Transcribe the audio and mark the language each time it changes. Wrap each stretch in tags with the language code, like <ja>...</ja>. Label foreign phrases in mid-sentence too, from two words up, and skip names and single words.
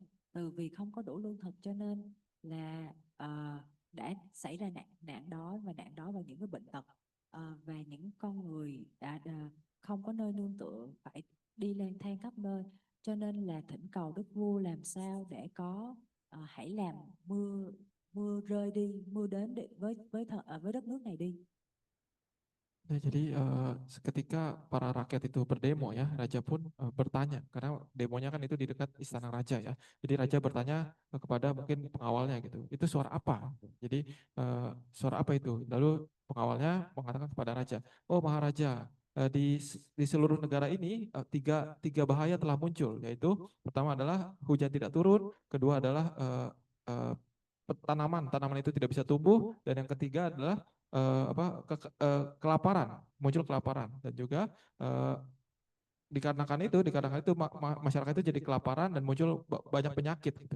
<vi>Từ vì không có đủ lương thực cho nên là đã xảy ra nạn đói và những cái bệnh tật, và những con người đã không có nơi nương tựa, phải đi lang thang khắp nơi, cho nên là thỉnh cầu đức vua làm sao để có hãy làm mưa rơi đi, mưa đến với đất nước này đi.</vi> <id>Ya, jadi ketika para rakyat itu berdemo ya, raja pun bertanya, karena demonya kan itu di dekat istana raja ya. Jadi raja bertanya kepada mungkin pengawalnya gitu, itu suara apa? Jadi suara apa itu? Lalu pengawalnya mengatakan kepada raja, oh Maharaja, di seluruh negara ini tiga bahaya telah muncul, yaitu pertama adalah hujan tidak turun, kedua adalah tanaman itu tidak bisa tumbuh, dan yang ketiga adalah kelaparan, muncul kelaparan, dan juga dikarenakan itu masyarakat itu jadi kelaparan dan muncul banyak penyakit gitu.</id>